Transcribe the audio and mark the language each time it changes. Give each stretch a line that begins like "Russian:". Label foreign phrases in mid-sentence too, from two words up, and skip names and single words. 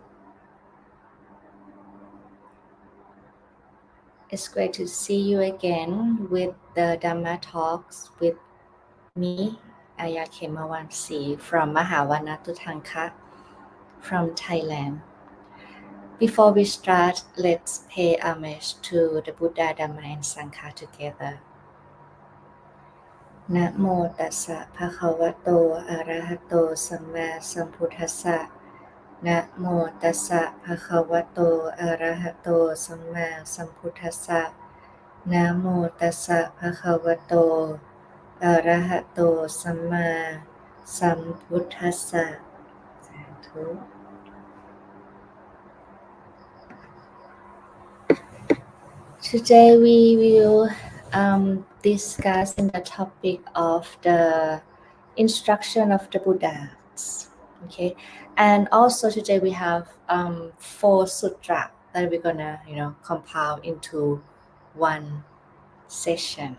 English: It's great to see you again with the Dhamma Talks with me, Ayya Khemavamsi from Mahārāhulovāda from Thailand. Before we start, let's pay homage to the Buddha, Dhamma, and Sangha together.
Pali: Namo tassa bhagavato arahato samma sambuddhassa. Namo tassa bhagavato arahato samma sambuddhassa. Namo tassa bhagavato arahato samma sambuddhassa. Sadhu.
English: Today we will discuss in the topic of the instruction of the Buddhas. Okay, and also today we have 4 sutra that we're gonna compile into one session.